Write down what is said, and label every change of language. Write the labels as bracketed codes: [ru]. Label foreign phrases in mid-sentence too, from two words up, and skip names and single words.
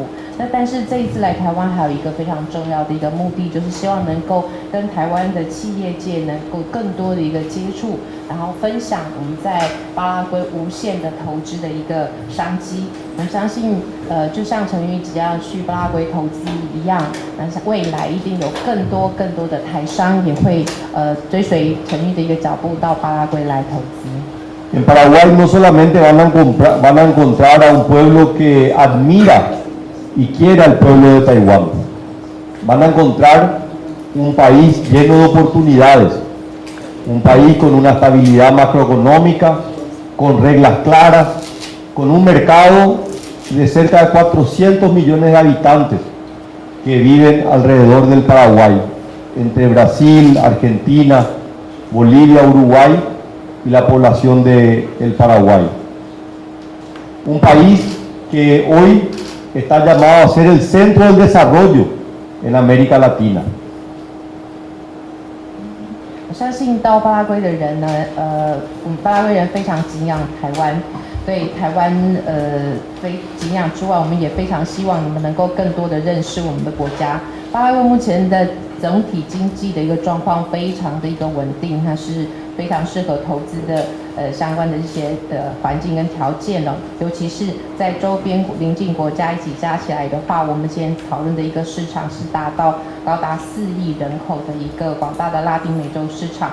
[zh] 那但是这一次来台湾还有一个非常重要的一个目的，就是希望能够跟台湾的企业界能够更多的一个接触，然后分享我们在巴拉圭无限的投资的一个商机。我们相信，就像陈玉即将要去巴拉圭投资一样，那未来一定有更多的台商也会追随陈玉的一个脚步到巴拉圭来投资。 [es] En Paraguay no solamente van a encontrar a un pueblo que admira y quiere al pueblo de Taiwán, van a encontrar un país lleno de oportunidades, un país con una estabilidad macroeconómica, con reglas claras, con un mercado de cerca de 400 millones de habitantes que viven alrededor del Paraguay, entre Brasil, Argentina, Bolivia, Uruguay y la población del Paraguay. Un país que hoy está llamado a ser el centro del desarrollo en América Latina. [zh] 我相信到巴拉圭的人呢，我们巴拉圭人非常敬仰台湾，对台湾非敬仰之外，我们也非常希望你们能够更多的认识我们的国家。巴拉圭目前的整体经济的一个状况非常的一个稳定，它是非常适合投资的相关的一些环境跟条件哦，尤其是在周边邻近国家一起加起来的话，我们今天讨论的一个市场是高达4亿人口的一个广大的拉丁美洲市场。